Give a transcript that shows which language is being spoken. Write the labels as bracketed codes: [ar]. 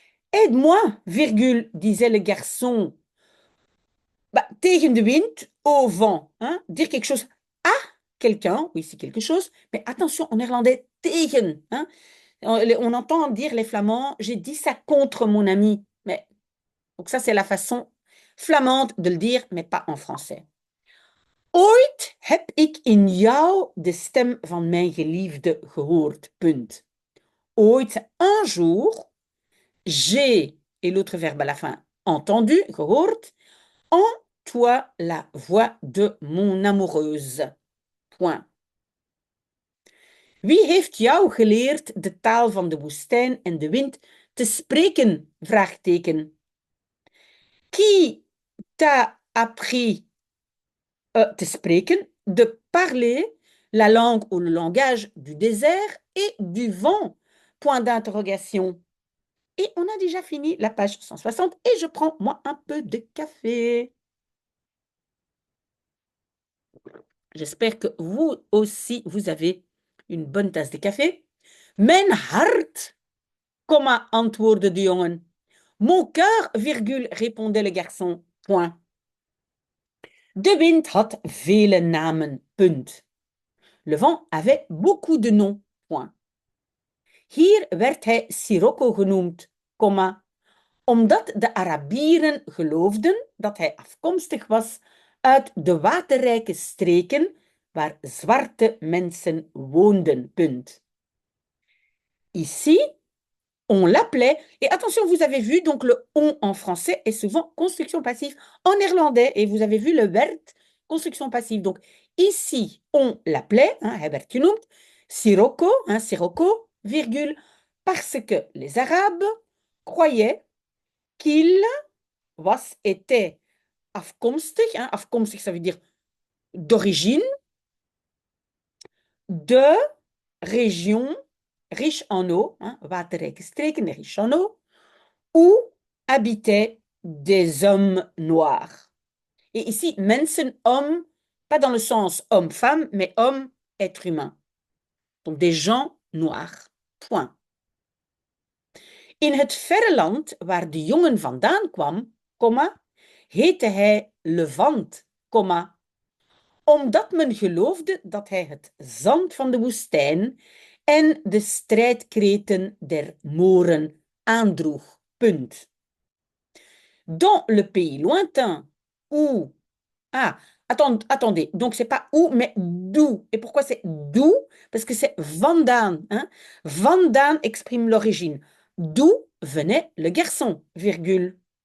[fr] Aide-moi, virgule, disait le garçon. Bah, [nl] tegen de wind, [fr] au vent. Hein? Dire quelque chose à quelqu'un, oui, c'est quelque chose, mais attention, en néerlandais, tegen. Hein? On entend dire les Flamands, j'ai dit ça contre mon ami. Mais, donc ça, c'est la façon flamande de le dire, mais pas en français. [nl] Ooit heb ik in jou de stem van mijn geliefde gehoord. Punt. [fr] Ooit, un jour, j'ai, et l'autre verbe à la fin, entendu, gehoord, en toi la voix de mon amoureuse. Point. [nl] Wie heeft jou geleerd de taal van de woestijn en de wind te spreken? Vraagteken. [fr] Qui t'a appris [nl] te spreken, [fr] de parler la langue ou le langage du désert et du vent? Point d'interrogation. Et on a déjà fini la page 160 et je prends moi un peu de café. J'espère que vous aussi, vous avez une bonne tasse de café. [nl] Mijn hart, comma, antwoordde de jongen. [fr] Mon cœur, virgule, répondait le garçon. Point. [nl] De wind had vele namen. Punt. [fr] Le vent avait beaucoup de noms. Point. [nl] Hier werd hij Sirocco genoemd, comma, omdat de Arabieren geloofden dat hij afkomstig was uit de waterrijke streken waar zwarte mensen woonden. Punt. [fr] Ici, on l'appelait, et attention, vous avez vu, donc le on en français est souvent construction passive en néerlandais, et vous avez vu le werd, construction passive. Donc ici, on l'appelait, hein, [nl] hij werd genoemd, [fr] Sirocco, hein, Sirocco, virgule, parce que les Arabes croyaient qu'il était afkomstig, hein, afkomstig, ça veut dire d'origine, de régions riches en eau, hein, [nl] waterrijke streken, [fr] riches en eau, où habitaient des hommes noirs. Et ici, mensen, homme, pas dans le sens homme-femme, mais homme, être humain. Donc des gens noirs. Point. [nl] In het verre land waar de jongen vandaan kwam, comma, heette hij Levant, comma, omdat men geloofde dat hij het zand van de woestijn en de strijdkreten der Moren aandroeg. Punt. [fr] Dans le pays lointain où... Ah, attendez. Donc, c'est pas où, mais d'où. Et pourquoi c'est d'où? Parce que c'est vandaan. Hein? Vandaan exprime l'origine. D'où venait le garçon, virgule.